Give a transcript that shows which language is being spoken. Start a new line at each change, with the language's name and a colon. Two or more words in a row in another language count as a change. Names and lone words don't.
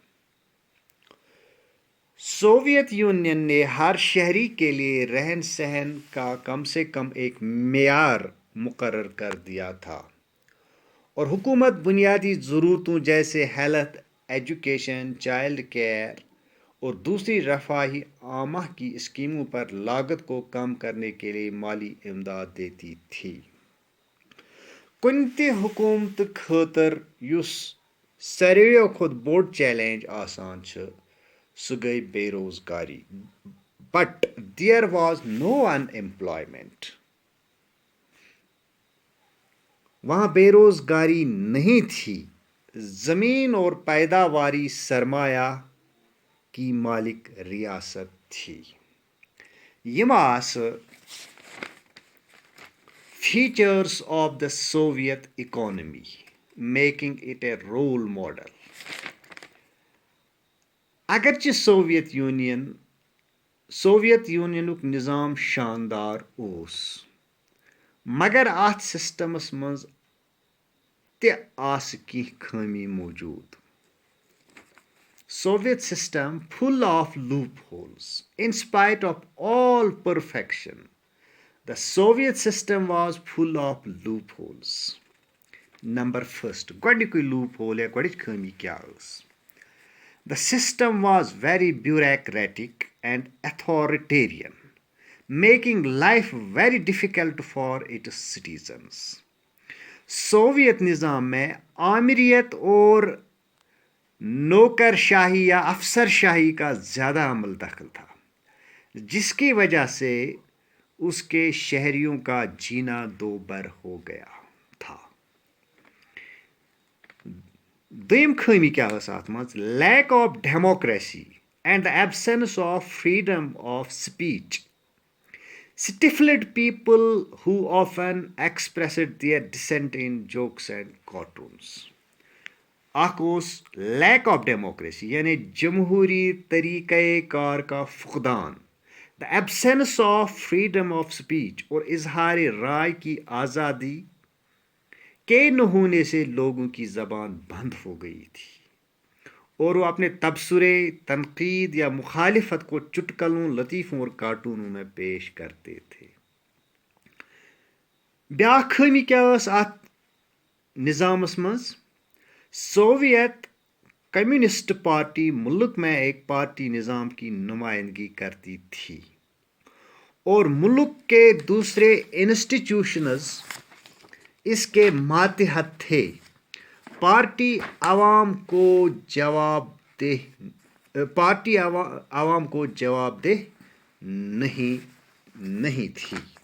Urdu: سوویت یونین نے ہر شہری کے لیے رہن سہن کا کم سے کم ایک معیار مقرر کر دیا تھا، اور حکومت بنیادی ضرورتوں جیسے
English: health, education, child care
Urdu: اور دوسری رفاہی عامہ کی اسکیموں پر لاگت کو کم کرنے کے لیے مالی امداد دیتی تھی.
Kashmiri: کُنہِ تہِ حکومتہٕ خٲطرٕ یُس ساروِیو کھۄتہٕ بوٚڑ چیلنج آسان چھُ سُہ گٔیے بے روزگاری.
English: But there was no unemployment.
Urdu: وہاں بے روزگاری نہیں تھی، زمین اور پیداواری سرمایہ کی مالک ریاست تھی.
Kashmiri: یم آسہٕ
English: features of the Soviet economy, making it a role model.
Kashmiri: اگرچہ سوویت یونینُک نظام شاندار اوس، مگر اتھ سسٹمس منٛز تہِ آسہٕ کینٛہہ خٲمی موجود.
English: Soviet system full of loopholes. In spite of all perfection, the Soviet system was full of loopholes. Number first,
Kashmiri: گۄڈنیُکُے loophole یا گۄڈٕچ خٲمی کیٛاہ ٲس؟
English: The system was very bureaucratic and authoritarian, making life very difficult for its citizens.
Urdu: سوویت نظام میں آمریت اور نوکر شاہی یا افسر شاہی کا زیادہ عمل دخل تھا، جس کی وجہ سے اس کے شہریوں کا جینا دوبر ہو گیا تھا.
Kashmiri: دویم خٲمی کیٛاہ ٲس اتھ منٛز؟
English: lack of democracy and the absence of freedom of speech stifled people who often expressed their dissent in jokes and cartoons.
Kashmiri: اکھ اوس
English: lack of democracy
Urdu: یعنی جمہوری طریقۂ کار کا فقدان،
English: the absence of freedom of speech
Urdu: اور اظہار رائے کی آزادی کے نہ ہونے سے لوگوں کی زبان بند ہو گئی تھی اور وہ اپنے تبصرے، تنقید یا مخالفت کو چٹکلوں، لطیفوں اور کارٹونوں میں پیش کرتے تھے.
Kashmiri: بیاکھ خٲمی کیٛاہ ٲس اتھ نظامس منٛز؟
Urdu: سوویت کمیونسٹ پارٹی ملک میں ایک پارٹی نظام کی نمائندگی کرتی تھی اور ملک کے دوسرے انسٹیٹیوشنز اس کے ماتحت تھے. پارٹی عوام کو جواب دہ نہیں تھی.